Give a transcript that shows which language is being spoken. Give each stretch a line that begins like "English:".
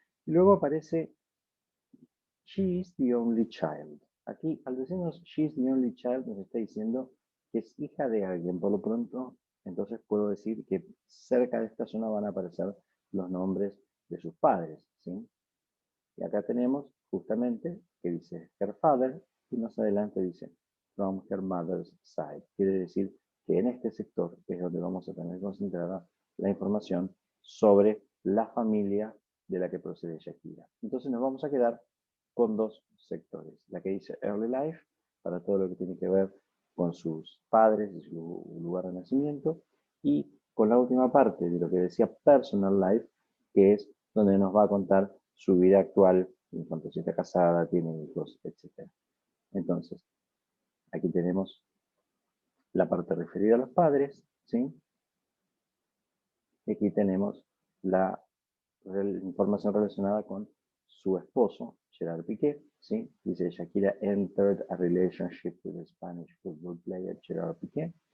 Spanish: Y luego aparece
English: she is the only child.
Spanish: Aquí, al decirnos
English: she is the only child,
Spanish: nos está diciendo que es hija de alguien. Por lo pronto, entonces puedo decir que cerca de esta zona van a aparecer los nombres de sus padres, ¿sí? Y acá tenemos justamente que dice
English: her father,
Spanish: y más adelante dice
English: from her mother's side.
Spanish: Quiere decir que en este sector es donde vamos a tener concentrada la información sobre la familia de la que procede Shakira. Entonces nos vamos a quedar con dos sectores: la que dice Early Life, para todo lo que tiene que ver con sus padres y su lugar de nacimiento, y con la última parte de lo que decía Personal Life, que es donde nos va a contar su vida actual en cuanto a si está casada, tiene hijos, etc. Entonces, aquí tenemos la parte referida a los padres, ¿sí? Y aquí tenemos la información relacionada con su esposo, Gerard Piqué, ¿sí?
English: Dice, Shakira entered a relationship with the Spanish football player Gerard Piqué.